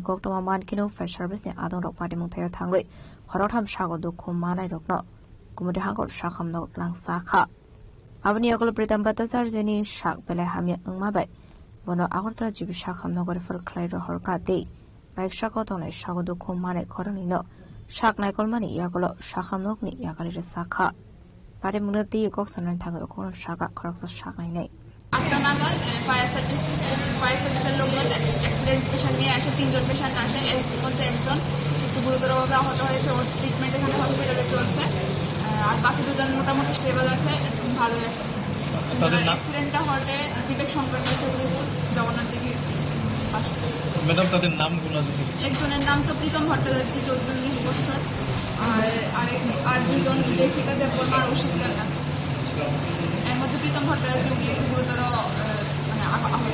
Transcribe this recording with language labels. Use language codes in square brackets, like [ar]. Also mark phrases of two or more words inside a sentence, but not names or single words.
[trp] Koktoma Mankino Fresh Service ni Adon Rok Patimung Theo Thangui Khorotham Shago Dukhu Manai Rokno Kumudi Hangor Shakham No Lang Sakha Abani Agol Pritam Batasar Zeni Shak Bele Hamya Ngmabai Bono Agortra Jibi Shakham No Gor For Clairo Horka Day Baik Shako Tone Shago Dukhu Manai Khoroni No Shak Naikol Mani Yagolo Shakham No Ni Yagali Sakha Patimung Ti Koksanan Thangui Okon Shaka Khoroksa Shak Nai [bn] আটটা নাগাদ ফায়ার সার্ভিসের লোকজন [en] accident patient [bn] নিয়ে আসে 3 জন পেশেন্ট আসে এর মধ্যে একজন একটু গুরুতরভাবে আহত হয়েছে ওর ট্রিটমেন্ট এখানে হসপিটালে চলছে আর বাকি দুজন মোটামুটি স্টেবল আছে ভালো আছে অ্যাক্সিডেন্টটা ঘটে বিবেক শঙ্কর জগন্নাথ দেবীর পাশে ম্যাডাম তাদের নামগুলো যদি একজনের নাম তো প্রীতম ভট্টাচার্য 44 বছর আর দুজন জেসিকা দেববর্মা আর অশিকার নাথ এর মধ্যে প্রীতম ভট্টাচার্য গুরুতর মানে আহত